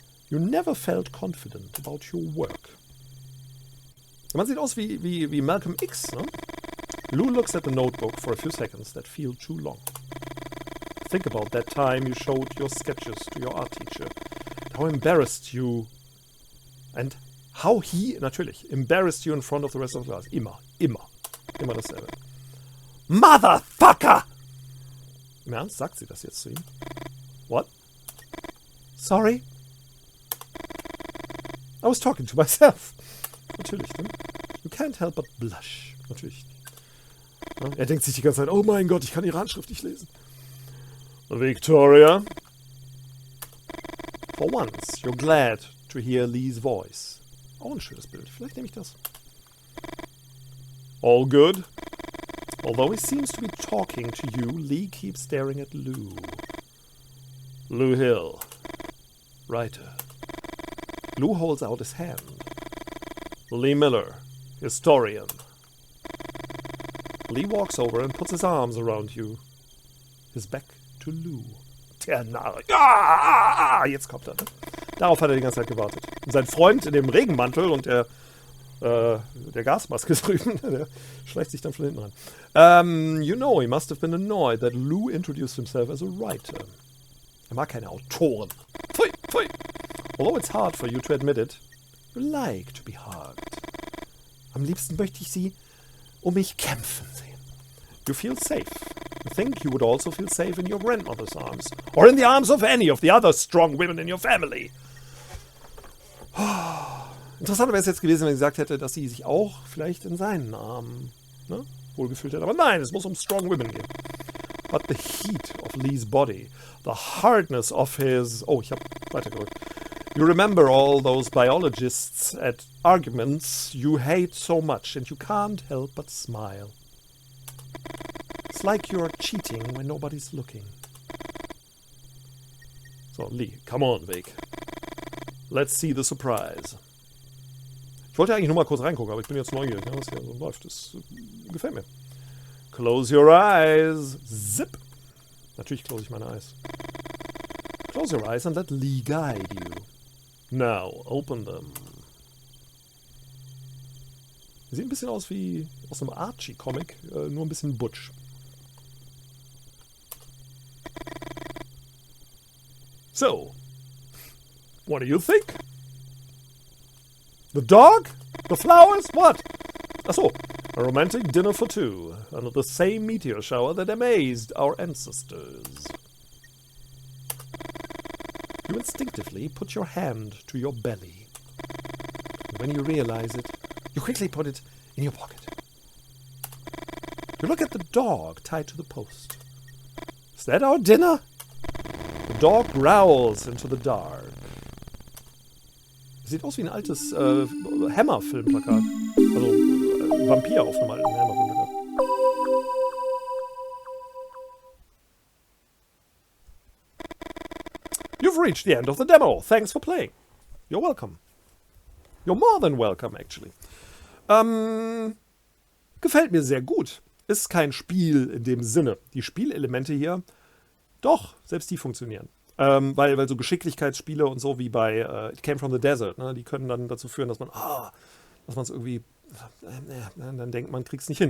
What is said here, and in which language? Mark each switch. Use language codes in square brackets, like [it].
[en] You never felt confident about your work. [de] Man sieht aus wie Malcolm X. Ne? [en] Lou looks at the notebook for a few seconds that feel too long. Think about that time you showed your sketches to your art teacher. How embarrassed you... And how he, natürlich, embarrassed you in front of the rest of the class. [de] Immer dasselbe. Motherfucker! Im Ernst, sagt sie das jetzt zu ihm? [en] What? Sorry? I was talking to myself. [de] Natürlich, ne? [en] You can't help but blush. Natürlich. [de] Ja, er denkt sich die ganze Zeit, oh mein Gott, ich kann ihre Handschrift nicht lesen. [en] Victoria. For once, you're glad to hear Lee's voice. [de] Auch ein schönes Bild. Vielleicht nehme ich das. [en] All good? Although he seems to be talking to you, Lee keeps staring at Lou. Lou Hill. Writer. Lou holds out his hand. Lee Miller. Historian. Lee walks over and puts his arms around you. His back to Lou. [de] Der Narr. Ah, jetzt kommt er. Ne? Darauf hat er die ganze Zeit gewartet. Und sein Freund in dem Regenmantel und der Gasmaske drüben, der schleicht sich dann von hinten ran. [en] You know, he must have been annoyed that Lou introduced himself as a writer. [de] Er mag keine Autoren. Pfui, pfui. [en] Although it's hard for you to admit it, you like to be hugged. [de] Am liebsten möchte ich sie mich kämpfen sehen. [en] You feel safe. You think you would also feel safe in your grandmother's arms. Or in the arms of any of the other strong women in your family. [de] Interessant wäre es jetzt gewesen, wenn sie gesagt hätte, dass sie sich auch vielleicht in seinen Armen wohlgefühlt hätte. Aber nein, es muss um [en] strong women [de] gehen. [en] But the heat of Lee's body, the hardness of his... [de] Oh, ich habe weitergedrückt. [en] You remember all those biologists at arguments you hate so much and you can't help but smile. It's like you're cheating when nobody's looking. So, Lee, come on, Vic. Let's see the surprise. [de] Ich wollte eigentlich nur mal kurz reingucken, aber ich bin jetzt neugierig, was hier so läuft. Das gefällt mir. [en] Close your eyes. Zip. [de] Natürlich close ich meine [en] Eyes. Close your eyes and let Lee guide you. Now, open them. [de] Sieht ein bisschen aus wie aus einem Archie-Comic, nur ein bisschen butch. [en] So, what do you think? The dog? The flowers? What? Achso, a romantic dinner for two, under the same meteor shower that amazed our ancestors. You instinctively put your hand to your belly. And when you realize it, you quickly put it in your pocket. You look at the dog tied to the post. Is that our dinner? The dog growls into the dark. [de] Sieht aus wie ein altes Hammer-Filmplakat. Also Vampir auf einem alten Hammer-Filmplakat. [en] You've reached the end of the demo. Thanks for playing. You're welcome. You're more than welcome, actually. [de] Gefällt mir sehr gut. Ist kein Spiel in dem Sinne. Die Spielelemente hier, doch, selbst die funktionieren. Weil so Geschicklichkeitsspiele und so wie bei It Came from the Desert, ne, die können dann dazu führen, dass man es irgendwie, dann denkt man, kriegt es nicht hin.